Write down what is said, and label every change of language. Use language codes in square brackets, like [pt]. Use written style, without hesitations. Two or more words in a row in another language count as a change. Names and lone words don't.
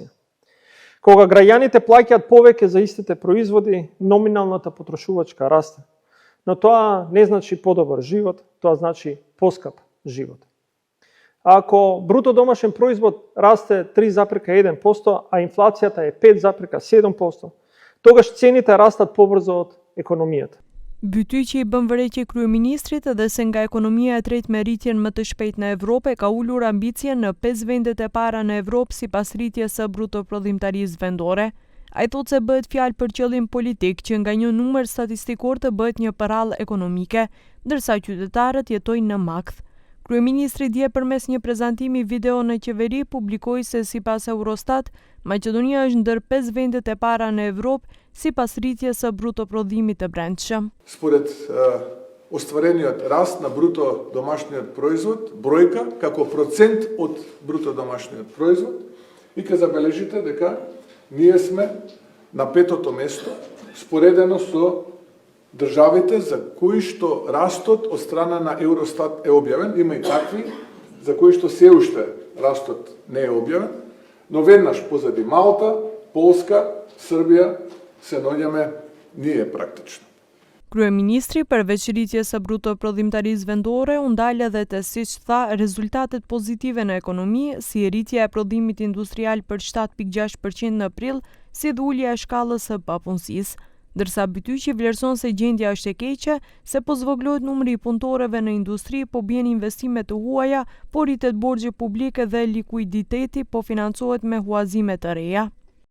[mk] Кога граѓаните плаќаат повеќе за истите производи, номиналната потрошувачка расте. Но тоа не значи подобар живот, тоа значи поскап живот. Ако бруто домашен производ расте 3,1%, а инфлацијата е 5,7%, тогаш цените растат побрзо од економијата. [sq] Bytyqi i bën vërejtje kryeministrit edhe se nga ekonomia e tretë me rritjen më të shpejtë në Evropë ka ulur ambicien në 5 vendet e para në Evropë sipas rritjes së bruto prodhimtarisë vendore. Ai thotë se bëhet fjalë për qëllim politik që nga një numër statistikor të bëhet një përrallë ekonomike, ndërsa qytetarët jetojnë në makth. Kryeministri dje përmes një prezantimi video në qeveri publikoi se sipas Eurostat, Maqedonia është ndër 5 vendet e para në Evropë sipas rritjes së bruto prodhimit të brendshëm. [mk] Според остварениот раст на бруто домашниот производ, бројка како процент од бруто домашниот производ, и ќе забележите дека ние сме на 5-то место, споредено со државите за кои што растот од страна на Евростат е објавен. Има и такви за кои што се уште растот не е објавен, но веднаш позади Малта, Полска, Србија се наоѓаме ние практично. [sq] Kryeministri përveç rritjes së bruto prodhimtarisë vendore u ndal edhe te, siç tha, rezultatet pozitive në ekonomi, si rritja e prodhimit industrial për 7.6% në prill, si dhe ulja e shkallës së papunësisë. Ndërsa Bytyqi vlerëson se gjendja është e keqe, se po zvoglohet numri i punëtorëve në industri, po bien investime të huaja, po rritet borxhi publik dhe likuiditeti po financohet me huazime të reja.